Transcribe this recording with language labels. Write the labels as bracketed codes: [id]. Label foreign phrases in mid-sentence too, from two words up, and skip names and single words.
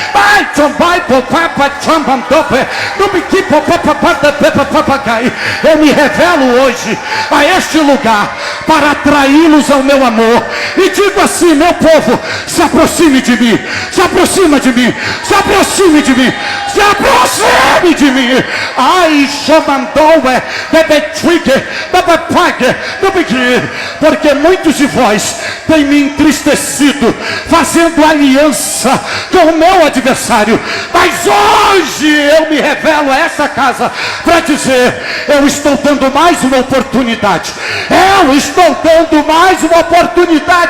[pt] Eu me revelo hoje a este lugar para atraí-los ao meu amor. E digo assim, meu povo, se aproxime de mim, se aproxima de mim, se aproxime de mim, se aproxime de mim. Ai, chamandoe, bebetrique, bebepague, bebegue, porque muitos de vós têm me entristecido, fazendo aliança com o meu adversário. Mas hoje eu me revelo a essa casa para dizer: eu estou dando mais uma oportunidade. Eu estou dando mais uma oportunidade.